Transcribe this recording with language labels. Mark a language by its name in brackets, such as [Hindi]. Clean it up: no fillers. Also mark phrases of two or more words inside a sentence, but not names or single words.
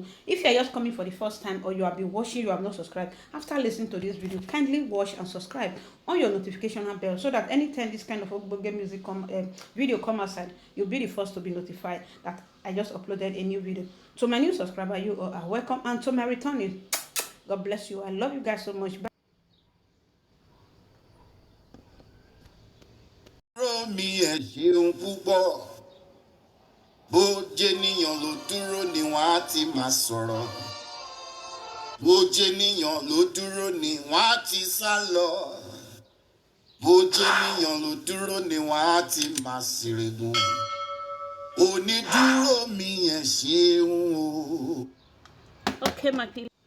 [English] If you are just coming for the first time or you have been watching, you have not subscribed, after listening to this video, kindly watch and subscribe on your notification bell so that anytime this kind of game music video come outside, you'll be the first to be notified that I just uploaded a new video. To my new subscriber, you are welcome, and to my returning, God bless you. I love you guys so much. Bye. [Yoruba] Mi ẹ ṣeun púpọ̀ bó jẹ́nìyàn ló dúró ni wọ́n á ti máa sọ̀rọ̀ bó jẹ́nìyàn ló dúró ni wọ́n á ti sá lọ bó jẹ́nìyàn ló dúró ni wọ́n á ti máa ṣèrègùn onídúró mi ẹ ṣeun o. [English] Okay, my people.